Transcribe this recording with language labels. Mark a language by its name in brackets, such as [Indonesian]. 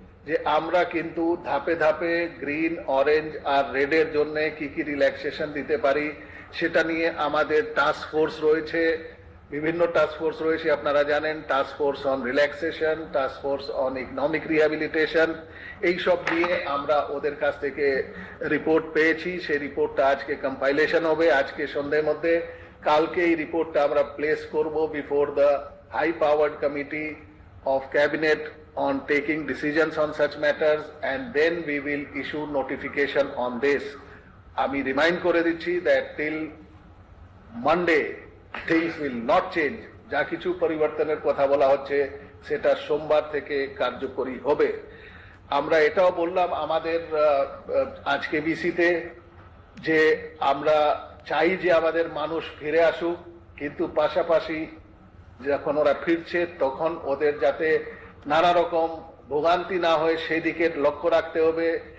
[Bangla] যে আমরা কিন্তু ধাপে ধাপে গ্রিন, অরেঞ্জ আর রেডের জন্য কি কি রিল্যাক্সেশন দিতে পারি সেটা নিয়ে আমাদের টাস্ক ফোর্স রয়েছে, বিভিন্ন টাস্ক ফোর্স রয়েছে। আপনারা জানেন task force on relaxation, task force on economic rehabilitation, এইসব নিয়ে আমরা ওদের কাছ থেকে রিপোর্ট পেয়েছি। সেই রিপোর্টটা আজকে কম্পাইলেশন হবে আজকে সন্ধ্যের মধ্যে। কালকে এই রিপোর্টটা আমরা প্লেস করব [English] Before the high powered committee of cabinet on taking decisions on such matters, and then we will issue notification on this. [Bangla] আমি রিমাইন্ড করে দিচ্ছি [English] that till Monday things will not change. [Bangla] যা কিছু পরিবর্তনের কথা বলা হচ্ছে সেটা সোমবার থেকে কার্যকরী হবে। আমরা এটাও বললাম আমাদের আজকে বিসিতে যে আমরা চাই যে আমাদের মানুষ ফিরে আসুক, কিন্তু পাশাপাশি যখন ওরা ফিরছে তখন ওদের যাতে নানা রকম ভোগান্তি না হয় সেই দিকে লক্ষ্য রাখতে হবে।